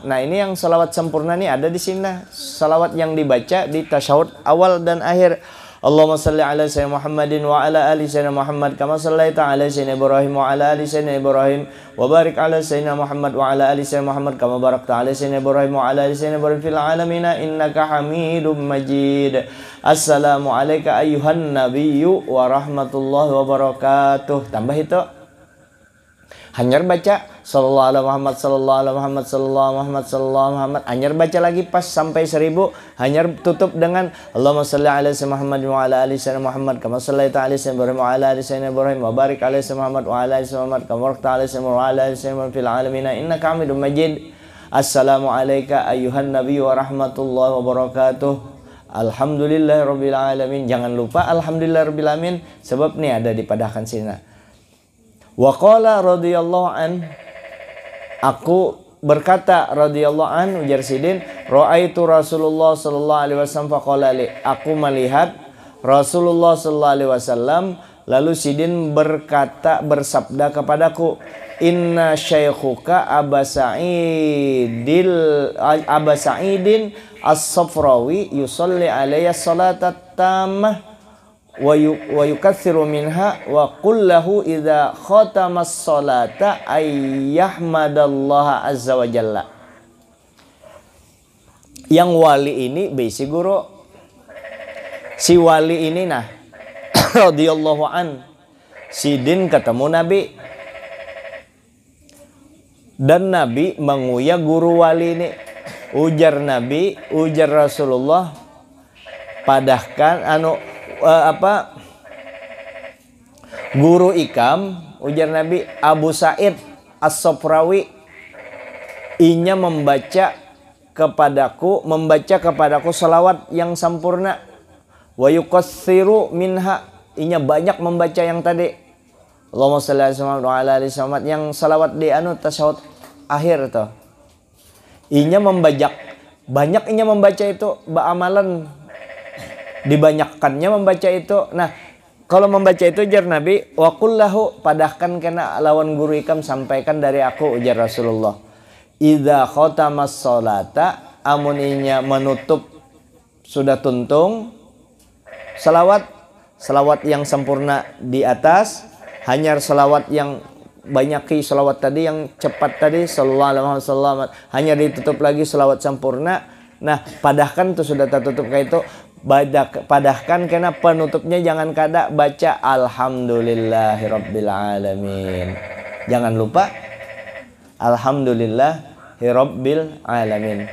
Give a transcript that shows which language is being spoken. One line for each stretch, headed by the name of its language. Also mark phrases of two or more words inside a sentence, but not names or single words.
Banjar: Nah ini yang salawat sempurna nih ada di sini. Salawat yang dibaca di tasyahud awal dan akhir.
Arabic: اللهم صل على سيدنا محمد وعلى آل سيدنا محمد كما صليت على سيدنا إبراهيم وعلى آل سيدنا إبراهيم وبارك على سيدنا محمد وعلى آل سيدنا محمد كما باركت على سيدنا إبراهيم وعلى آل سيدنا إبراهيم في العالمين إنك حميد مجيد. السلام عليك أيها النبي ورحمة الله وبركاته.
Banjar: Tambah itu, hanyar baca
Arabic: صلى الله على محمد صلى الله على محمد صلى الله محمد صلى الله محمد.
Banjar: Hanyar baca lagi pas sampai 1000, hanyar tutup dengan
Arabic: اللهم صل على سيدنا محمد وعلى آل سيدنا محمد كما صليت على سيدنا إبراهيم وعلى آل سيدنا إبراهيم وبارك على سيدنا محمد وعلى آل سيدنا محمد كما باركت على سيدنا وعلى آل سيدنا في العالمين إنك حميد مجيد. السلام عليك أيها النبي ورحمة الله وبركاته. الحمد لله رب العالمين.
Banjar: Jangan lupa
Arabic: الحمد لله رب العالمين,
Banjar: sebab nih ada dipadahkan sini.
Arabic: وقال رضي الله عن,
Banjar: aku berkata
Arabic: رضي الله عن,
Banjar: ujar Sidin,
Arabic: رأيت رسول الله صلى الله عليه وسلم فقال لي,
Banjar: aku melihat Rasulullah
Arabic: صلى الله عليه وسلم,
Banjar: lalu Sidin berkata, bersabda kepadaku,
Arabic: إن شيخك أبا سعيد السفراوي يصلي علي صلاة تامة ويكثر منها وقل له إذا ختم الصلاة أن يحمد الله عز وجل.
Banjar: Yang wali ini bisi guru, si wali ini nah
Arabic: رضي الله عن,
Banjar: Sidin ketemu Nabi dan Nabi menguya guru wali ini. Ujar Nabi, ujar Rasulullah, padahkan guru ikam, ujar Nabi, Abu Sa'id As-Safrawi, inya membaca kepadaku salawat yang sempurna,
Arabic: ويكثر منها,
Banjar: inya banyak membaca yang tadi
Arabic: اللهم صل على آل محمد,
Banjar: yang salawat di tasyahud akhir tuh. Inya membajak banyak, inya membaca itu, amalan dibanyakkannya membaca itu. Nah, kalau membaca itu ujar Nabi,
Arabic: وقل له,
Banjar: padahkan kena lawan guru ikam, sampaikan dari aku, ujar Rasulullah,
Arabic: إذا ختم الصلاة,
Banjar: amun inya menutup sudah tuntung salawat yang sempurna di atas, hanya salawat yang banyaki salawat tadi yang cepat tadi
Arabic: صلى الله عليه وسلم,
Banjar: hanya ditutup lagi salawat sempurna. Nah, padahkan itu sudah tertutup kayak itu, padahkan kena penutupnya jangan kada baca
Arabic: الحمد لله رب العالمين.
Banjar: Jangan lupa
Arabic: الحمد لله رب العالمين.